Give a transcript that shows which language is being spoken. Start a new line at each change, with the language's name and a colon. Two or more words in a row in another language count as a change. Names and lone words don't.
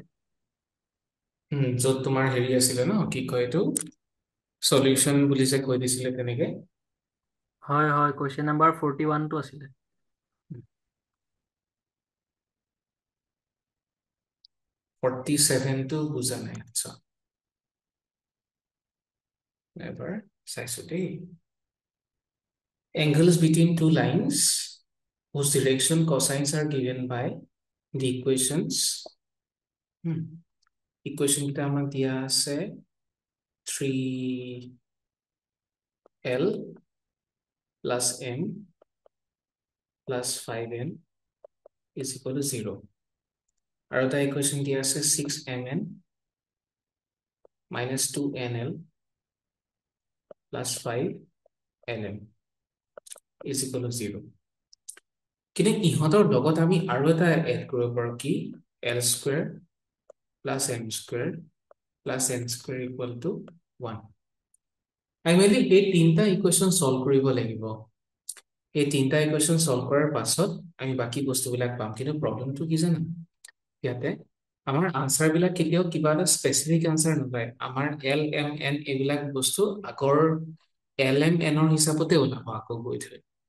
Assamese: য'ত তোমাৰ হেৰি আছিলে ন কি কয় এইটো চলিউশ্যন বুলি যে কৈ দিছিলে তেনেকে হয় হয়, কুৱেশ্যন নাম্বাৰ 41টো আছিলে। 47টো বুজা নাই আচ্ছা এবাৰ চাইছো দেই
English: angles between two lines whose direction cosines are given by the equations hmm. equation
Assamese: কেইটা আমাক দিয়া আছে
English: 3l plus m plus 5n is equal to 0
Assamese: আৰু এটা
English: equation
Assamese: দিয়া আছে
English: 6mn minus 2nl plus 5lm is equal to 0
Assamese: কিন্তু ইহঁতৰ লগত আমি আৰু এটা এড কৰিব পাৰো কি
English: l square plus m
Assamese: square plus n square equal to 1 আমি মেইনলি এই তিনিটা
English: equation solve
Assamese: কৰিব লাগিব এই তিনিটা
English: equation solve
Assamese: কৰাৰ পাছত আমি বাকী বস্তুবিলাক পাম কিন্তু প্ৰব্লেমটো কি জানা ইয়াতে আমাৰ আনচাৰ বিলাক কেতিয়াও কিবা এটা স্পেচিফিক আনচাৰ নাপায় আমাৰ এল এম এন এইবিলাক বস্তু আগৰ এল এম এনৰ হিচাপতে ওলাব আকৌ গৈ থৈ